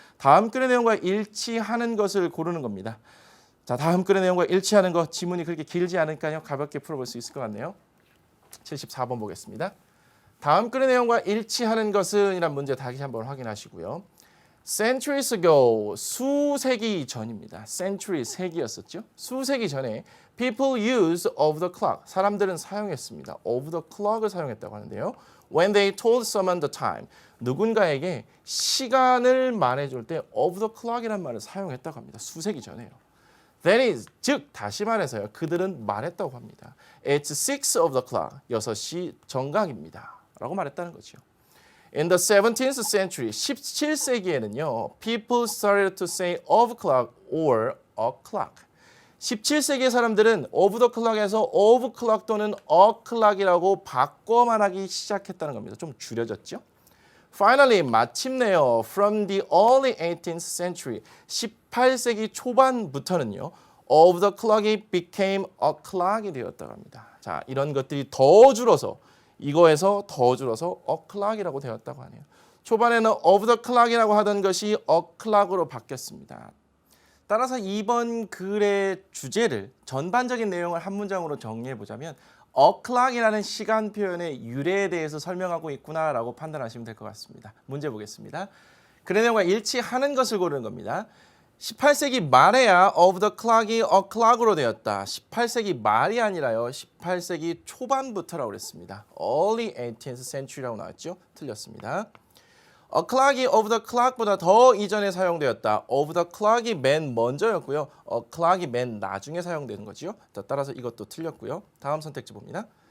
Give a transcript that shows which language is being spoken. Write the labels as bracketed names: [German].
[Korean] 다음 글의 내용과 일치하는 것을 고르는 겁니다. 자, 다음 글의 내용과 일치하는 것, 지문이 그렇게 길지 않으니까요. 가볍게 풀어볼 수 있을 것 같네요. 74번 보겠습니다. 다음 글의 내용과 일치하는 것은 이란 문제 다시 한번 확인하시고요. [English] Centuries ago, [Korean] 수세기 전입니다. Century, 세기였었죠. 수세기 전에 [English] people use of the clock, [Korean] 사람들은 사용했습니다. of the clock을 사용했다고 하는데요. [English] When they told someone the time, [Korean] 누군가에게 시간을 말해줄 때 of the clock이라는 말을 사용했다고 합니다. 수세기 전에요. [English] That is, [Korean] 즉 다시 말해서요. 그들은 말했다고 합니다. [English] It's 6 of the clock, [Korean] 6시 정각입니다. 라고 말했다는 거죠. [English] In the 17th century, [Korean] 17세기에는요, [English] people started to say of clock or a clock. [Korean] 17세기의 사람들은 of the clock에서 of clock 또는 a clock이라고 바꿔 말하기 시작했다는 겁니다. 좀 줄여졌죠? [English] Finally, [Korean] 마침내요, [English] from the early 18th century, [Korean] 18세기 초반부터는요, [English] of the clock이 became a clock이 되었다고 합니다. [Korean] 자, 이런 것들이 더 줄어서 이거에서 더 줄어서 o'clock이라고 되었다고 하네요. 초반에는 of the clock이라고 하던 것이 o'clock으로 바뀌었습니다. 따라서 이번 글의 주제를 전반적인 내용을 한 문장으로 정리해 보자면 o'clock이라는 시간 표현의 유래에 대해서 설명하고 있구나라고 판단하시면 될 것 같습니다. 문제 보겠습니다. 글의 내용과 일치하는 것을 고르는 겁니다. 18세기 말에야 of the clock이 o'clock으로 되었다. 18세기 말이 아니라요. 18세기 초반부터라고 그랬습니다. [English] Early 18th century라고 나왔죠? [Korean] 틀렸습니다. o'clock이 of the clock보다 더 이전에 사용되었다. of the clock이 맨 먼저였고요. o'clock이 맨 나중에 사용되는 거죠. 따라서 이것도 틀렸고요. 다음 선택지 봅니다.